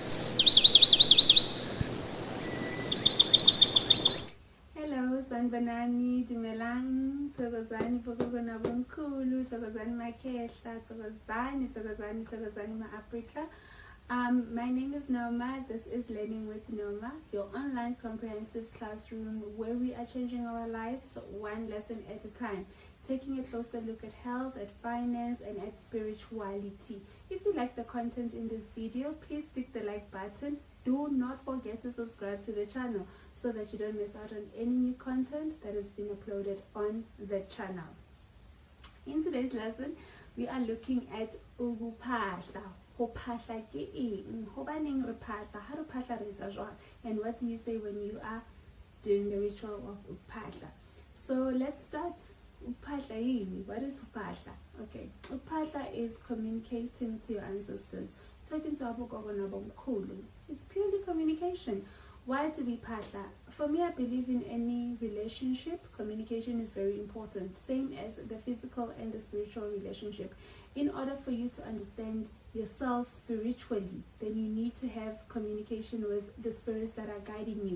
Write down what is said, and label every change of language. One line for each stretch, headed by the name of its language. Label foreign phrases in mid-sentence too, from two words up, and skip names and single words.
Zulu: Hello, Sanbanani, Dimelang, Togozani, Pokogona Bunkulu, Togozani Makesha, Togozani Ma Africa.
English: My name is Noma. This is Learning with Noma, your online comprehensive classroom where we are changing our lives one lesson at a time, taking a closer look at health, at finance, and at spirituality. If you like the content in this video, please click the like button. Do not forget to subscribe to the channel so that you don't miss out on any new content that has been uploaded on the channel. In today's lesson, we are looking at Ukuphahla.
Southern Sotho: Pahla ke eng? Hobaneng re phahla?
English: How do
Southern Sotho: phahla re etsa jwang?
English: And what do you say when you are doing the ritual of Ukuphahla? So let's start.
Zulu: Ukuphahla yini?
English: What is Ukuphahla? Okay, Ukuphahla is communicating to your ancestors, talking to
Zulu: abogogo nabomkhulu.
English: It's purely communication. Why do we phahla? For me, I believe in any relationship, communication is very important, same as the physical and the spiritual relationship. In order for you to understand yourself spiritually, then you need to have communication with the spirits that are guiding you.